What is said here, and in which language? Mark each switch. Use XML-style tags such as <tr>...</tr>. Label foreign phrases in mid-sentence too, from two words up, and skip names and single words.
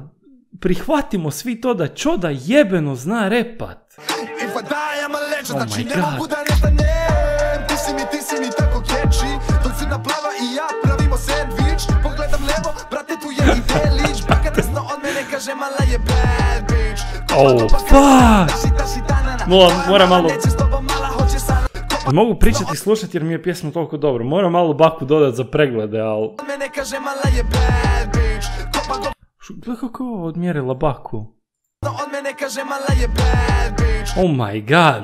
<bs>Prihvatimo svi to da čoda jebeno zna repat.</bs> <en>Oh my god.</en> <bs>Ti si mi tako catchy, dok si naplava i ja pravimo sandvič. Pogledam levo, brate tu je i delić. Baka desno od mene kaže mala je</bs> <en>bad bitch. Oh fuck.</en> <bs>Moram malo... Mogu pričati i slušati jer mi je pjesma toliko dobro. Moram malo Baku dodat za preglede, ali... Gledaj kako je ovo odmjerila Baku.</bs> <en>Oh my god.</en>